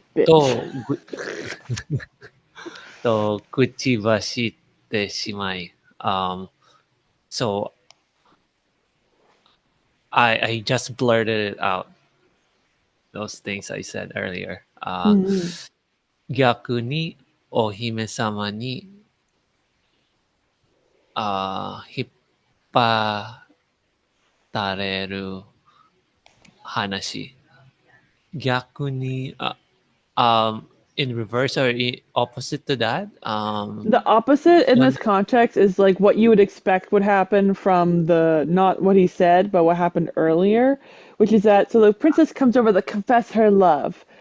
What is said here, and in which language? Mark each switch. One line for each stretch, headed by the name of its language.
English: Probably bitch.
Japanese: と口走ってしまい。
English: So I just blurted it out. Those things I said earlier.
Japanese: 逆にお姫様に引っ張られる話。
English: 逆にin reverse or opposite to that? The opposite in this context is like what you would expect would happen from the not what he said, but what happened earlier, which is that so the princess comes over to confess her love.